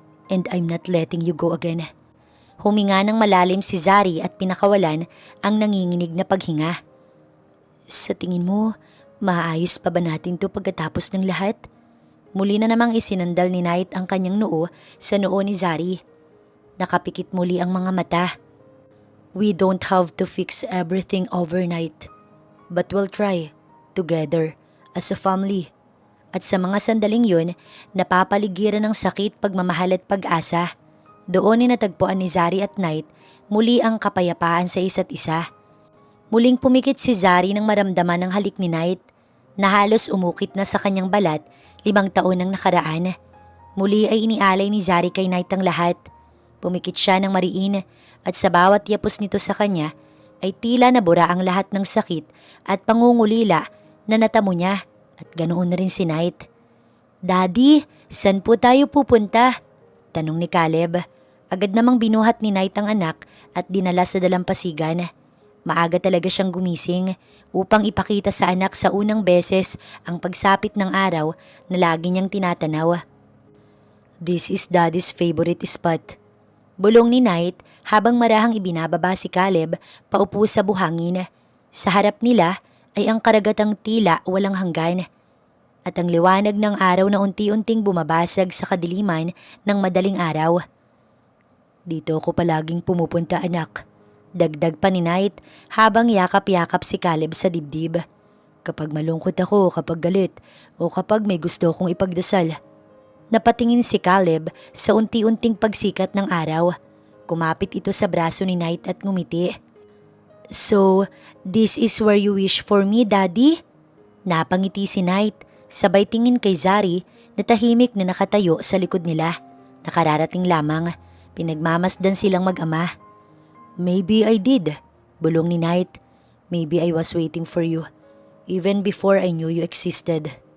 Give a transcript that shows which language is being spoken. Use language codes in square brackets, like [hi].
[en] And I'm not letting you go again. [tl] Huminga ng malalim si Zari at pinakawalan ang nanginginig na paghinga. Sa tingin mo, maayos pa ba natin to pagkatapos ng lahat? Muli na namang isinandal ni Night ang kanyang noo sa noo ni Zari. Nakapikit muli ang mga mata. [en] We don't have to fix everything overnight. But we'll try, together, as a family. [tl] At sa mga sandaling yun, napapaligiran ng sakit, pagmamahal at pag-asa. Doon ay natagpuan ni Zari at Night muli ang kapayapaan sa isa't isa. Muling pumikit si Zari nang maramdaman ang halik ni Night na halos umukit na sa kanyang balat 5 taon nang nakaraan. Muli ay inialay ni Zari kay Night ang lahat. Pumikit siya ng mariin at sa bawat yapos nito sa kanya ay tila nabura ang lahat ng sakit at pangungulila na natamo niya. At ganoon na rin si Night. Daddy, saan po tayo pupunta? Tanong ni Caleb. Agad namang binuhat ni Night ang anak at dinala sa dalampasigan. Maaga talaga siyang gumising upang ipakita sa anak sa unang beses ang pagsapit ng araw na lagi niyang tinatanaw. [en] This is Daddy's favorite spot. [tl] Bulong ni Night habang marahang ibinababa si Caleb paupo sa buhangin. Sa harap nila ay ang karagatang tila walang hanggan at ang liwanag ng araw na unti-unting bumabasag sa kadiliman ng madaling araw. Dito ako palaging pumupunta, anak. Dagdag pa ni Night habang yakap-yakap si Caleb sa dibdib. Kapag malungkot ako, kapag galit, o kapag may gusto kong ipagdasal. Napatingin si Caleb sa unti-unting pagsikat ng araw. Kumapit ito sa braso ni Night at ngumiti. [en] So, this is where you wish for me, Daddy? [tl] Napangiti si Night, sabay tingin kay Zari na tahimik na nakatayo sa likod nila. Nakararating lamang, pinagmamasdan silang mag-ama. [en] Maybe I did, [tl] bulong ni Night. [en] Maybe I was waiting for you, even before I knew you existed.